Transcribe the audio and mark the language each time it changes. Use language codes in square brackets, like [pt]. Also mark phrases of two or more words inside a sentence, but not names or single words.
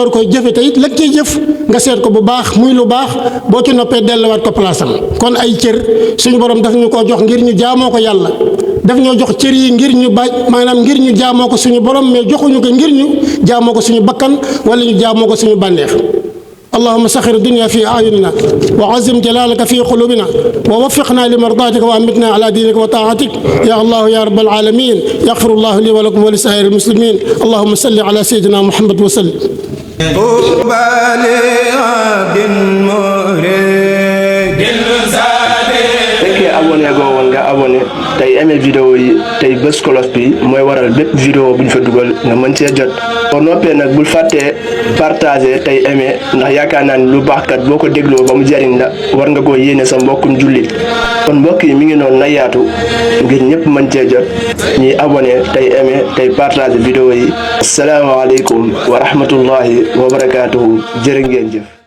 [wo] door koy jëfe te it la cay jëf nga seet ko bu baax muy lu baax boo ci noppee delluwaat ko palaasam kon ay cër suñu borom daf ñu koo jox ngir ñu jaamoo ko yàlla daf ñoo jox cër yi ngir ñu maanaam ngir ñu jaamoo ko suñu borom mais joxuñu ko ngir ñu jaamoo ko suñu bakkan wala ñu jaamoo ko suñu bànneex [ar] اللهم سخر الدنيا في أعيننا وعزم جلالك في قلوبنا ووفقنا لمرضاتك وأمتنا على دينك وطاعتك يا الله يا رب العالمين يغفر الله لي ولكم ولسائر المسلمين اللهم صل على سيدنا محمد وسلم [wo] abonné goo woon nga abonné tey [fr] aimé vidéo [wo] yi tey bës cloche bi mooy waral bépp vidéo bu ñu fa dugal nga mën cee jot boo noppee nag bul fàttee partager tey aimé ndax yaakaar naa ni lu baax kat boo ko dégloo ba mu jariñ la war nga koo yéene sa mbokkum jullit kon mbokk yi mi ngi noonu na yaatu ngir ñëpp mën cee jot ñuy abonné tey aimé tey [fr] partager vidéo [wo] yi [ar] السلام عليكم ورحمة الله وبركاته [wo] jërë ngeen jëf